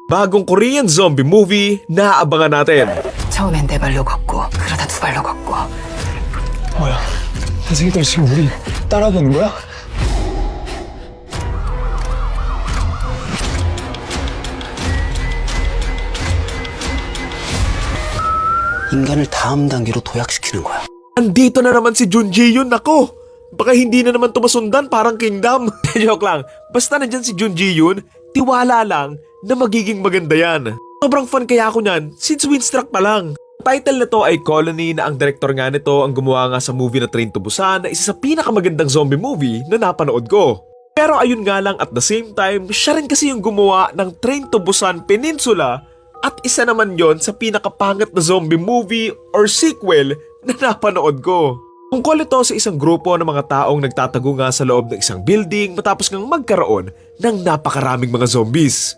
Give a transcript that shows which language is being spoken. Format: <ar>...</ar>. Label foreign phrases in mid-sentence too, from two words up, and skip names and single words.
<tl>bagong</tl> <en>Korean zombie movie</en> <tl>na aabangan natin.</tl> <ko>처음엔 네 발로 걷고 그러다 두 발로 걷고 뭐야? 이 새끼들 지금 우리 따라보는 거야? 인간을 다음 단계로 도약시키는 거야.</ko> <tl>Andito na naman si Jun Ji-yoon, nako! Baka hindi na naman tumasundan parang Kingdom. Joke lang, basta nandyan si Jun Ji-yoon, tiwala lang na magiging maganda yan. Sobrang fun kaya ako nyan since Windstruck pa lang. Title na to ay Colony na ang director nga nito ang gumawa nga sa movie na Train to Busan na isa sa pinakamagandang</tl> <en>zombie movie</en> <tl>na napanood ko. Pero ayun nga lang</tl> <en>at the same time,</en> <tl>siya rin kasi yung gumawa ng Train to Busan Peninsula at isa naman yon sa pinakapangat na</tl> <en>zombie movie or sequel</en> <tl>na napanood ko. Tungkol ito sa isang grupo ng mga taong nagtatago nga sa loob ng isang building matapos ngang magkaroon ng napakaraming mga zombies.</tl>